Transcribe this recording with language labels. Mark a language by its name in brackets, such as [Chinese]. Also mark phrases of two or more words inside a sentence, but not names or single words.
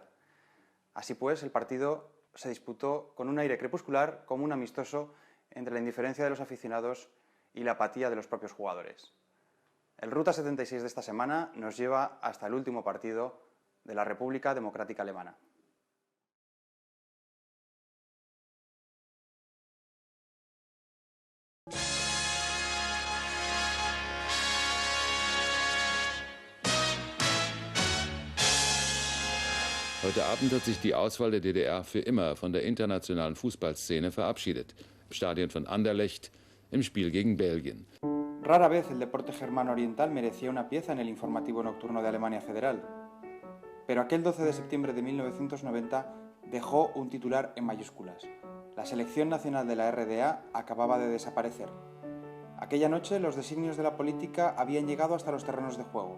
[Spanish] Así pues, el partido se disputó con un aire crepuscular, como un amistoso, entre la indiferencia de los aficionados y la apatía de los propios jugadores. El Ruta 76 de esta semana nos lleva hasta el último partido de la República Democrática Alemana. [German] Heute Abend hat sich die Auswahl der DDR für immer von der internationalen Fußballszene verabschiedet. Im Stadion von Anderlecht, im Spiel gegen Belgien. [Spanish] Rara vez el deporte germano oriental merecía una pieza en el informativo nocturno de Alemania Federal. Pero aquel 12 de septiembre de 1990 dejó un titular en mayúsculas. La selección nacional de la RDA acababa de desaparecer. Aquella noche los designios de la política habían llegado hasta los terrenos de juego.